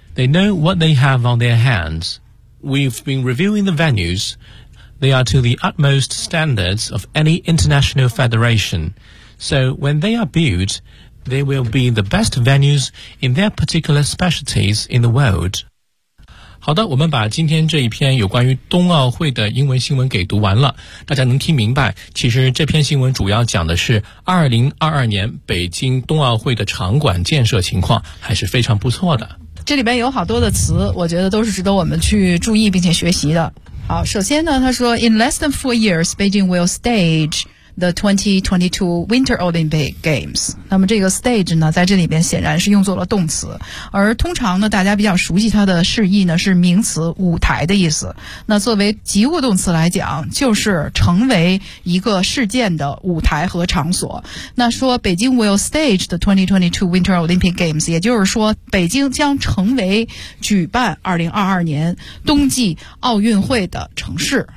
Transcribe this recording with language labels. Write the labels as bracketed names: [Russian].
[English] They know what they have on their hands. We've been reviewing the venues. They are to the utmost standards of any international federation. So when they are built, they will be the best venues in their particular specialties in the world." [Chinese] 好的，我们把今天这一篇有关于冬奥会的英文新闻给读完了。大家能听明白，其实这篇新闻主要讲的是2022年北京冬奥会的场馆建设情况，还是非常不错的。这里边有好多的词，我觉得都是值得我们去注意并且学习的。好，首先呢，他说 [English] In less than 4 years, Beijing will stage the 2022 Winter Olympic Games. [Chinese] 那么这个 stage 呢，在这里边显然是用作了动词，而通常呢，大家比较熟悉它的释义呢，是名词舞台的意思。那作为及物动词来讲，就是成为一个事件的舞台和场所。那说北京 [English] will stage the 2022 Winter Olympic Games, [Chinese] 也就是说北京将成为举办2022年冬季奥运会的城市。